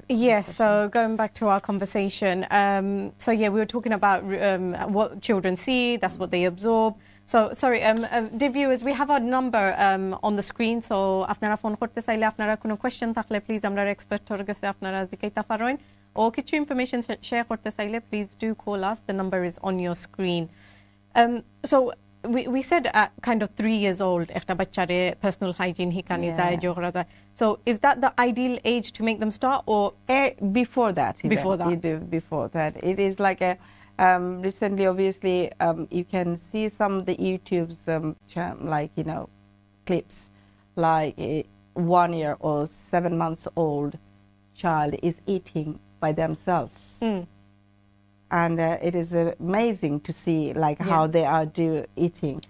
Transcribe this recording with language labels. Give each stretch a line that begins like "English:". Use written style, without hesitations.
English: Yes, so going back to our conversation. So yeah, we were talking about what children see, that's what they absorb. So, sorry, dear viewers, we have our number on the screen.
Bangla: So, আপনারা phone করতে চাইলে আপনারা কোনো question থাকলে please আমরা এক্সপার্টর কাছে আপনারা জিজ্ঞাসা পারেন ও কিছু ইনফরমেশন শেয়ার করতে চাইলে
English: please do call us. The number is on your screen. So, we said at kind of 3 years old
Sylheti: একটা বাচ্চারে personal hygiene হিকানি যায় যোগরা যায়.
English: So, is that the ideal age to make them start or before that even. Before that. It is like a recently obviously you can see some of the YouTube's like clips like a 1 year or 7 months old child is eating by themselves and it is amazing to see like how they are eating.